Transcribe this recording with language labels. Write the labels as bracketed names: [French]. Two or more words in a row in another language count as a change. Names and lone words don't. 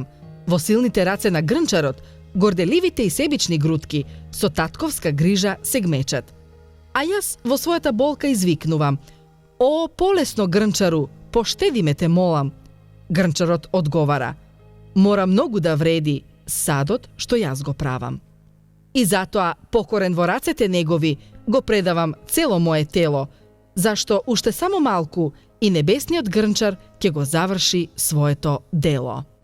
[Macedonian] Во силните раце на грнчарот, горделивите и себични грудки со татковска грижа се гмечат. А јас во својата болка извикнувам: О, полесно грнчару, поштеди ме те молам. Грнчарот одговара: Мора многу да вреди садот што јас го правам. И затоа покорен во рацете негови го предавам цело мое тело, зашто уште само малку и небесниот грнчар ќе го заврши своето дело.